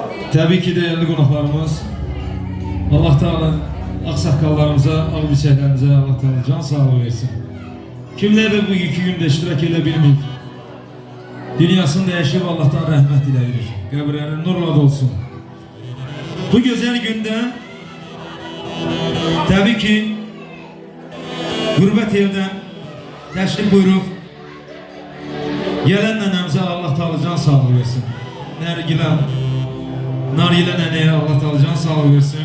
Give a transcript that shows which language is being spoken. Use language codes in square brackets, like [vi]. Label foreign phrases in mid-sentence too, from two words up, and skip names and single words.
[tr] Tabii ki değerli [az] qonaqlarımız, Allah Teala aksaqqallarımıza, ağbirçəklərimizə Allah Teala can sağlığı versin. Kimler de bu 2 günde iştirak edə bilməyib, dünyasını dəyişib Allah'tan rəhmət diləyirik. Qəbirləri nurla dolsun. [tr] Bu güzel günde tabii ki gurbet evden [az] təşrif buyurub gələn nənəmizə Allah Teala can sağlığı versin. Narilə nənəyə Allah Teala can sağlığı versin.